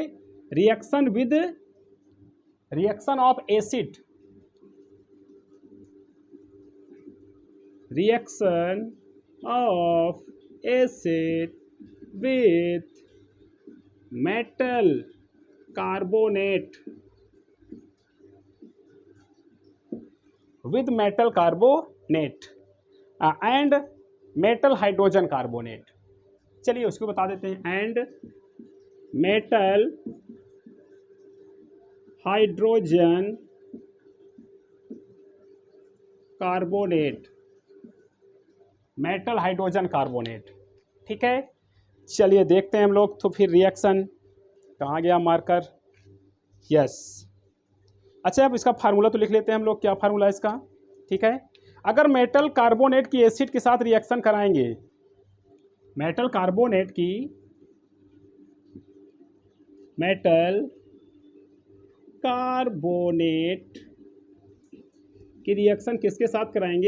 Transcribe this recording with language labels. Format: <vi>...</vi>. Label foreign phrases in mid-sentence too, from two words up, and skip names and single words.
<en>reaction of acid, reaction of acid with metal carbonate, with metal carbonate and metal hydrogen carbonate।</en> <hi>चलिए उसको बता देते हैं,</hi> <en>and metal hydrogen carbonate, metal hydrogen carbonate।</en> <hi>ठीक है, चलिए देखते हैं हम लोग। तो फिर रिएक्शन कहाँ गया मार्कर? यस, अच्छा अब इसका फार्मूला तो लिख लेते हैं हम लोग, क्या फार्मूला है इसका? ठीक है, अगर</hi> <en>metal carbonate</en> <hi>की एसिड के साथ रिएक्शन कराएंगे,</hi> <en>metal carbonate</en> <hi>की रिएक्शन किसके साथ कराएंगे?</hi>